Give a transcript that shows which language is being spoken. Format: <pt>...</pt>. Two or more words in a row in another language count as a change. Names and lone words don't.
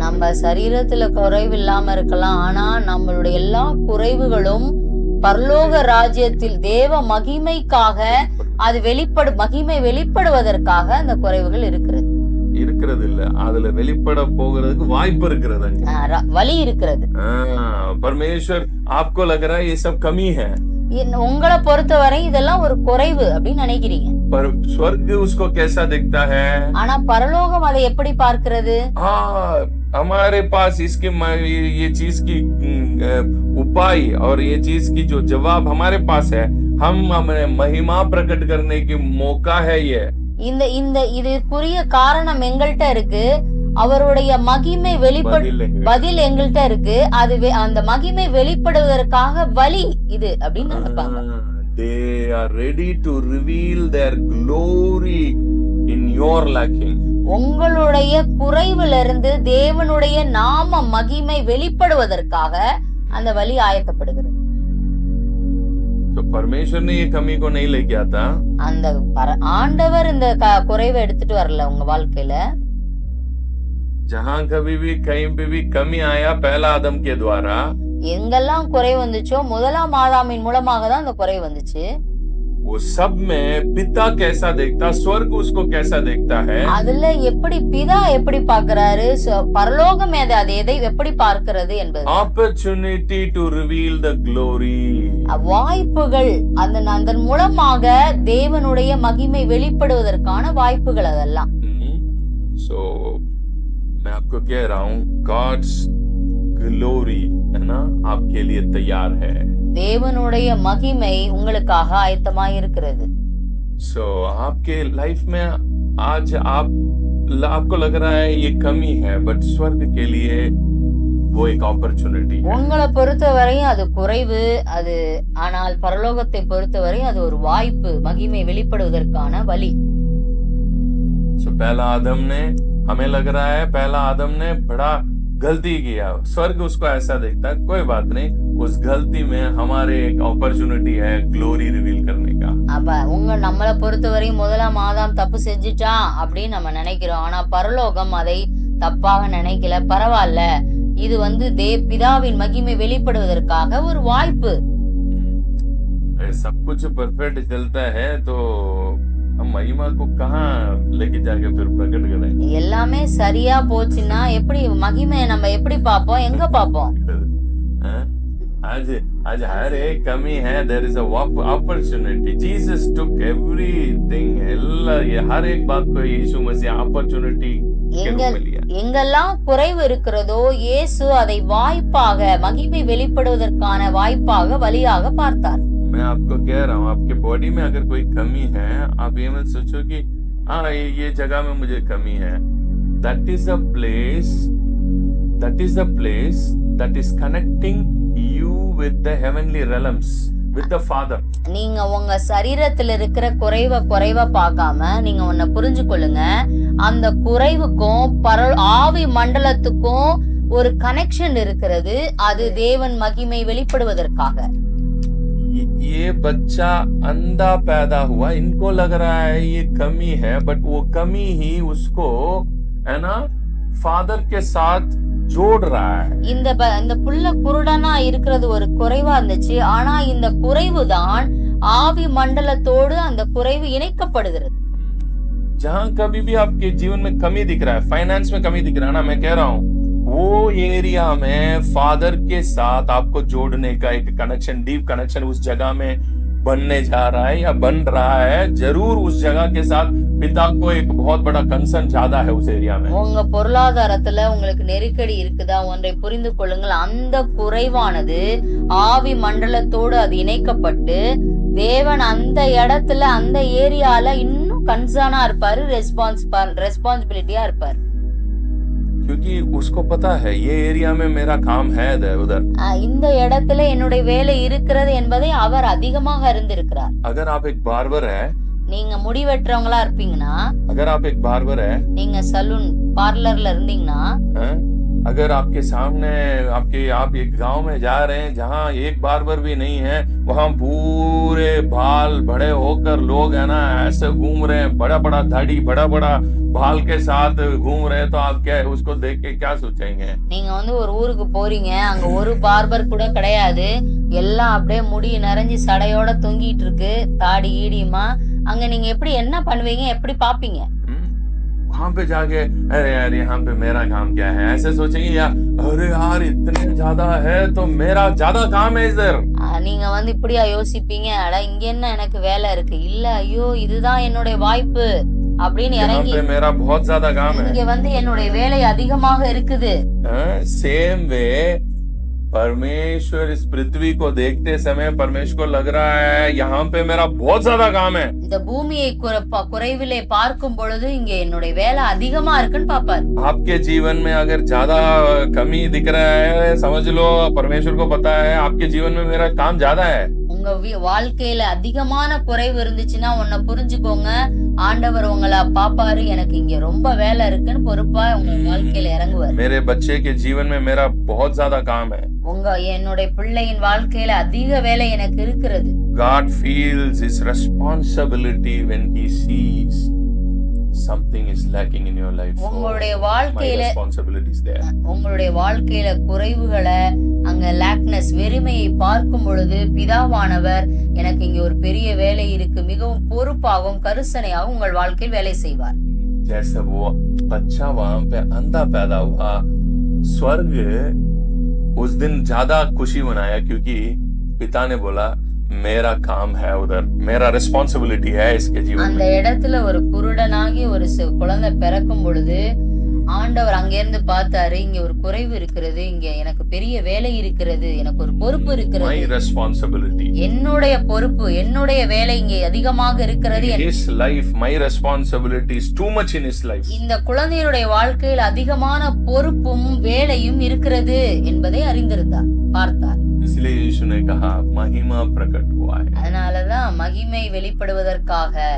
<ta>நம்ம சரீரத்துல குறைவு இல்லாம இருக்கலாம், ஆனா நம்மளுடைய எல்லா குறைவுகளும் பரலோக ராஜ்யத்தில் தேவ மகிமைக்காக அது மகிமை வெளிப்படுவதற்காக அந்த குறைவுகள் இருக்கிறது இல்ல, அதுல வெளிப்பட போகிறதுக்கு வாய்ப்பு இருக்கிறது, வழி இருக்கிறது.</ta> <hi>परमेश्वर आपको लग रहा है ये सब कमी है,</hi> <ta>உங்களை பொறுத்தவரை இதெல்லாம் ஒரு குறைவு அப்படின்னு நினைக்கிறீங்க.</ta> <hi>पर स्वर्ग उसको कैसा दिखता है?</hi> <ta>ஆனா பரலோகம் அதை எப்படி பார்க்கிறது?</ta> <hi>हमारे पास इसके ये चीज की उपाय और ये चीज की जो जवाब हमारे पास है, हम हमें महिमा प्रकट करने की मौका है ये।</hi> <ta>இந்த இதுக்குரிய காரணம் எங்கள்கிட்ட இருக்கு, அவருடைய மகிமை பதில் எங்கள்கிட்ட இருக்கு, அது அந்த மகிமை வெளிப்படுவதற்காக வழி இது அப்படின்னு நினைப்பாங்க.</ta> <en>They are ready to reveal their glory in your lacking.</en> <ta>உங்களுடைய குறைவிலிருந்து தேவனுடைய நாம மகிமை வெளிப்படுவதற்காக அந்த வழி ஆயத்தப்படுகிறது.</ta> <hi>तो परमेश्वर ने ये कमी को नहीं लेके आता,</hi> <ta>அந்த ஆண்டவர் இந்த குறைவை எடுத்துட்டு வரல உங்க வாழ்க்கையில.</ta> <hi>जहां कभी भी कहीं पे भी कमी आया पहला आदम के द्वारा,</hi> <ta>எங்கெல்லாம் குறை வந்துச்சோ முதலாம் ஆதாமின் மூலமாக தான் அந்த குறை வந்துச்சு.</ta> <hi>वो सब में पिता कैसा देखता, स्वर्ग उसको कैसा देखता है,</hi> <ta>அதுல எப்படி பிதா எப்படி பார்க்கறாரு, பரலோகம் அதை எதை எப்படி பார்க்கிறது என்பது.</ta> <en>opportunity to reveal the glory,</en> <ta>வாய்ப்புகள், அதன் மூலமாக தேவனுடைய மகிமை வெளிப்படுவதற்கான வாய்ப்புகள் அதெல்லாம்.</ta> <hi>so मैं आपको कह रहा हूँ</hi> <en>God's glory</en> <hi>है ना आपके लिए तैयार है,</hi> <ta>தேவனுடைய மகிமை உங்களுக்காக ஆயத்தமாய் இருக்கிறது.</ta> <hi>so आपके लाइफ में आज आपको लग रहा है ये कमी है, बट स्वर्ग के लिए वो एक अपॉर्चुनिटी है।</hi> <ta>உங்களை பொறுத்தவரை அது குறைவு, அது ஆனால் பரலோகத்தை பொறுத்தவரை அது ஒரு வாய்ப்பு, மகிமை வெளிப்படுவதற்கான வழி.</ta> <hi>so पहला आदम ने, हमें लग रहा है पहला आदम ने बड़ा गलती किया, स्वर्ग उसको ऐसा देखता है, कोई बात नहीं, उस गलती में हमारे एक अपॉर्चुनिटी है</hi> <en>glory reveal</en> <hi>करने का।</hi> <ta>அப்ப நம்மளை பொறுத்தவரை முதலாம் ஆதாம் தப்பு செஞ்சுட்டான் அப்படின்னு நம்ம நினைக்கிறோம், ஆனா பரலோகம் அதை தப்பாக நினைக்கல, பரவாயில்ல, இது பிதாவின் மகிமை வெளிப்படுவதற்காக ஒரு வாய்ப்பு.</ta> <hi>सब कुछ परफेक्ट चलता है तो हम महिमा को कहाँ लेके जाके फिर प्रकट करें?</hi> <ta>எல்லாமே சரியா போச்சுன்னா எப்படி மகிமை நம்ம எப்படி பாப்போம், எங்க பாப்போம்?</ta> <hi>आज हर एक कमी है,</hi> <en>there is a opportunity. Jesus took everything,</en> <hi>हर एक बात को यीशु मसीह opportunity के रूप में लिया।</hi> <ta>எங்கெல்லாம் குறைவு இருக்கிறதோ இயேசு அதை வாய்ப்பாக, மகிமை வெளிப்படுவதற்கான வாய்ப்பாக, வழியாக பார்த்தார்.</ta> <hi>मैं आपको कह रहा हूँ, आपके बॉडी में अगर कोई कमी है, आप ये मत सोचो कि हाँ ये जगह में मुझे कमी है।</hi> <en>That is the place that is connecting you with the heavenly realms, with the Father.</en> <ta>நீங்க உங்க சரீரத்துல இருக்கிற குறைவா பார்க்காம நீங்க ஒன்ன புரிஞ்சு கொள்ளுங்க. அந்த குறைவுக்கும் ஆவி மண்டலத்துக்கும் ஒரு கனெக்ஷன் இருக்கிறது. அது தேவன் மகிமை வெளிப்படுவதற்காக.</ta> <hi>ये बच्चा अंधा पैदा हुआ, इनको लग रहा है ये कमी है, बट वो कमी ही उसको है ना फादर के साथ जोड़ रहा है.</hi> <ta>இந்த புள்ள குருடனா இருக்கிறது ஒரு குறைவா இருந்துச்சு. ஆனா இந்த குறைவு தான் ஆவி மண்டலத்தோடு அந்த குறைவு இணைக்கப்படுகிறது.</ta> <hi>जहां कभी भी आपके जीवन में कमी दिख रहा है, फाइनेंस में कमी दिख रहा है ना, मैं कह रहा हूँ वो एरिया में फादर के साथ आपको जोड़ने का एक कनेक्शन,</hi> <en>deep connection</en> <hi>उस जगह में बनने जा रहा है या बन रहा है. जरूर उस जगह के साथ पिता को एक बहुत बड़ा कंसर्न ज्यादा है उस एरिया में.</hi> <ta>உங்க பொருளாதாரத்துல உங்களுக்கு நெருக்கடி இருக்குதா, ஒன்றை புரிந்து கொள்ளுங்கள். அந்த குறைவானது ஆவி மண்டலத்தோடு அது இணைக்கப்பட்டு தேவன் அந்த இடத்துல அந்த ஏரியால இன்னும் கன்சர்னா இருப்பாரு, ரெஸ்பான்சிபிலிட்டியா இருப்பாரு.</ta> <hi>क्योंकि उसको पता है ये एरिया में मेरा काम है उधर.</hi> <ta>இந்த இடத்துல என்னுடைய வேலை இருக்கிறது என்பதை அவர் அதிகமாக அறிந்திருக்கிறார்.</ta> <hi>अगर आप एक बार्बर है,</hi> <ta>நீங்க முடி வெட்டுறவங்களா இருப்பீங்கன்னா,</ta> <hi>अगर आप एक बार्बर है,</hi> <ta>நீங்க सलून பார்லர்ல இருந்தீங்கன்னா,</ta> <hi>अगर आपके सामने आप एक गांव में जा रहे हैं जहां एक बार्बर भी नहीं है, वहां पूरे बाल बड़े होकर लोग है ना ऐसे घूम रहे हैं, बड़ा बड़ा दाढ़ी बड़ा बड़ा बाल के साथ घूम रहे हैं, तो आप क्या उसको देख के क्या सोचेंगे?</hi> <ta>நீங்க வந்து ஒரு ஊருக்கு போறீங்க, அங்க ஒரு பார்பர் கூட கிடையாது, எல்லாம் அப்படியே முடி நிறைஞ்சி சடையோட தொங்கிட்டு இருக்கு, தாடி ஈடியுமா. அங்க நீங்க எப்படி என்ன பண்ணுவீங்க, எப்படி பாப்பீங்க?</ta> <hi>वहां पे जाके अरे यार यहाँ पे मेरा काम क्या है ऐसे सोचेंगे, या अरे यार इतने ज्यादा है तो मेरा ज्यादा काम है इधर.</hi> <ta>நீங்க வந்து இப்படியா யோசிப்பீங்க, அட இங்க என்ன எனக்கு வேலை இருக்கு, இல்ல ஐயோ இதுதான் என்னோட வாய்ப்பு அப்படின்னு இறங்கி</ta> <hi>मेरा बहुत ज्यादा काम है,</hi> <ta>இங்க வந்து என்னுடைய வேலை அதிகமாக இருக்குது.</ta> <en>same way</en> <hi>परमेश्वर इस पृथ्वी को देखते समय परमेश्वर को लग रहा है यहाँ पे मेरा बहुत ज्यादा काम है.</hi> <ta>இந்த பூமியை குறைவிலே பார்க்கும் பொழுது இங்க என்னுடைய வேலை அதிகமா இருக்குன்னு பாப்பார்.</ta> <hi>आपके जीवन में अगर ज्यादा कमी दिख रहा है, समझ लो परमेश्वर को पता है आपके जीवन में मेरा काम ज्यादा है.</hi> <ta>உங்க வாழ்க்கையில அதிகமான குறைவு இருந்துச்சுன்னா ஒன்ன புரிஞ்சுக்கோங்க, ஆண்டவர் உங்களை பாப்பாரு, எனக்கு இங்க ரொம்ப வேலை இருக்குன்னு பொறுப்பா உங்க வாழ்க்கையில இறங்குவார்.</ta> <hi>मेरे बच्चे के जीवन में मेरा बहुत ज्यादा काम है.</hi> <ta>என்னுடைய பிள்ளையின் வாழ்க்கையில அதிக வேலை எனக்கு இருக்கிறது.</ta> <en>God feels his responsibility when he sees something is lacking in your life.</en> <ta>உங்களுடைய வாழ்க்கையில</ta> <en>responsibility is there.</en> <ta>உங்களுடைய வாழ்க்கையில குறைவுகளை, அங்க லாக்னஸ் வெறுமையை பார்க்கும் பொழுது பிதாவானவர் எனக்கு இங்க ஒரு பெரிய வேலை இருக்கு, மிகவும் பொறுப்பாகவும் கருசனையாகவும் உங்கள் வாழ்க்கையில் வேலை செய்வார்.</ta> <hi>जैसे वो बच्चा वहां पे अंधा पैदा हुआ, स्वर्ग उस दिन ज्यादा खुशी मनाया क्योंकि पिता ने बोला मेरा काम है उधर, मेरा रिस्पांसिबिलिटी है इसके जीवन</hi> <ta>அந்த இடத்துல ஒரு குருடனாகி ஒரு குழந்தை பிறக்கும் பொழுது ஆண்டவர் அங்கிருந்து பார்த்தாரு, இங்க ஒரு குறைவு இருக்கிறது, இங்க எனக்கு பெரிய வேலை இருக்கிறது, எனக்கு ஒரு பொறுப்பு இருக்கிறது,</ta> <en>my responsibility,</en> <ta>என்னுடைய பொறுப்பு, என்னுடைய வேலை இங்க அதிகமாக இருக்கிறது.</ta> <en>his life, my responsibility is too much in his life.</en> <ta>இந்த குழந்தையுடைய வாழ்க்கையில் அதிகமான பொறுப்பும் வேலையும் இருக்கிறது என்பதை அறிந்திருந்தார், பார்த்தார்.</ta> <hi>इसलिए यीशु ने कहा महिमा प्रकट हुआ है.</hi> <ta>அதனாலதான் மகிமை வெளிப்படுவதற்காக.</ta>